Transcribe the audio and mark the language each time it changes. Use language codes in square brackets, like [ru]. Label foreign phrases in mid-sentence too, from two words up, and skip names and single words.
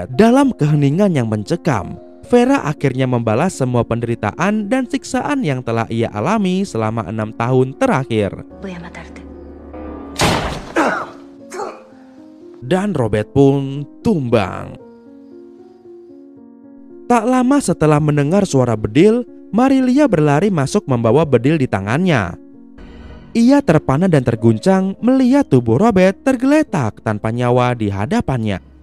[id] Dalam keheningan yang mencekam, Vera akhirnya membalas semua penderitaan dan siksaan yang telah ia alami selama 6 tahun terakhir. [es] Voy a matarte. [id] Dan Robert pun tumbang. Tak lama setelah mendengar suara bedil, Marilia berlari masuk membawa bedil di tangannya. Ia terpana dan terguncang melihat tubuh Robert tergeletak tanpa nyawa di hadapannya.